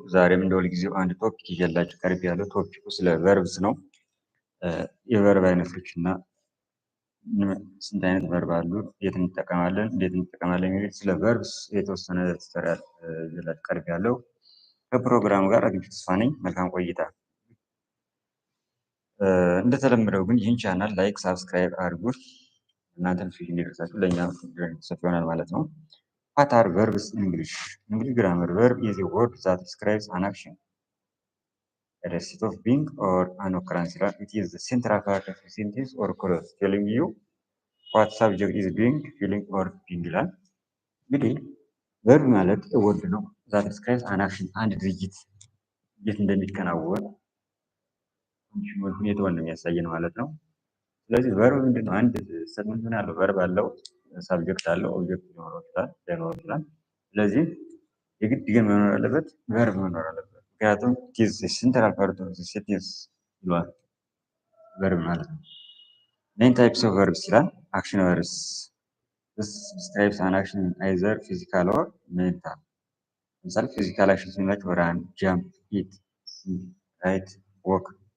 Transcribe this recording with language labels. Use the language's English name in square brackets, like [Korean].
[Amharic] ዛሬም እንደ ሁልጊዜው አንድ ቶፒክ ይዤላችሁ ቀርቤያለሁ። ቶፒኩ ስለ ቨርብስ ነው። የቨርብ አይነቶች እና ስንት አይነት ቨርብ አሉ፣ የት እንጠቀማለን፣ እንዴት እንጠቀማለን የሚል ስለ ቨርብስ የተወሰነ ቱቶሪያል ይዤላችሁ ቀርቤያለሁ። ከፕሮግራሙ ጋር አግኝቼ ተስፋ ነኝ። መልካም ቆይታ። እንደተለመደው ግን ይህን ቻናል ላይክ፣ ሳብስክራይብ አድርጉት። እናንተ ኖቲፊኬሽን እንዲደርሳችሁ ለእኛ ሰፊ ይሆናል ማለት ነው። [English] What are verbs in English? English grammar. Verb is a word that describes an action, a state of being, or an occurrence. It is the central part of a sentence or clause, telling you what subject is doing, feeling, or being. [Amharic] እንግዲህ verb ማለት ወርድ ነው [English] that describes an action፣ [Amharic] አንድ ድርጊት እንዴት እንደሚከናወን ሁኔታውን የሚያሳየን ማለት ነው። ስለዚህ verb ምንድነው? አንድ ስቴትመንት ምን አለው? verb አለው፣ ሳብጀክት አለው፣ ኦብጀክት ሊኖረው ይችላል። ስለዚህ የግድ ግን መኖር አለበት verb መኖር አለበት። ምክንያቱም [English] it is a central part of the sentence [Amharic] ይሏል verb ማለት ነው። [English] Main types of verbs [Amharic] ይላል። [English] action verbs this describes an action either physical or mental። [Amharic] ለምሳሌ physical action ስንላቸው run፣ jump፣ eat፣ sing፣ write፣ walk።